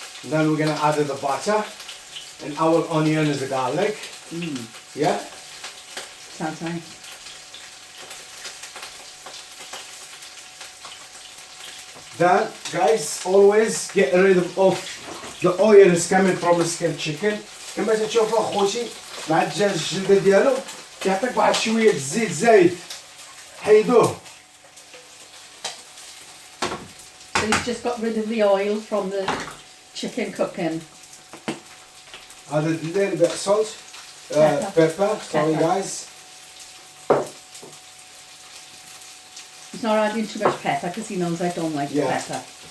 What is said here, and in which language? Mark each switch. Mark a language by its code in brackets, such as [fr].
[en] Then we're gonna add the butter and our onion and the garlic. Yeah. Sounds nice. Then, guys, always get rid of the oil is coming from the skilled chicken. [ar] كما تشوفوا خوتي مع الدجاج الجلدة ديالو كيعطيك واحد شوية الزيت زايد. حيدوه. [en] So you've just got rid of the oil from the chicken cooking. Added a little bit of salt, pepper. Sorry, guys. He's not adding too much pepper because he knows I don't like pepper.